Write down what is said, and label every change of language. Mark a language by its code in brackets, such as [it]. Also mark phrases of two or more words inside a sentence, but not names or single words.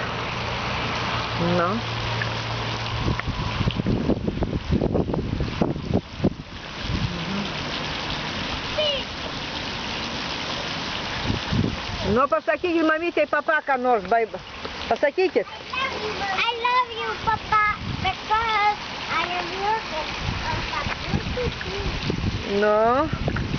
[lt] Nu. Nu, pasakykit mamytei papa, ką nors, pasakykit. [en] I love you, papa, because I am your papa. [lt] Nu.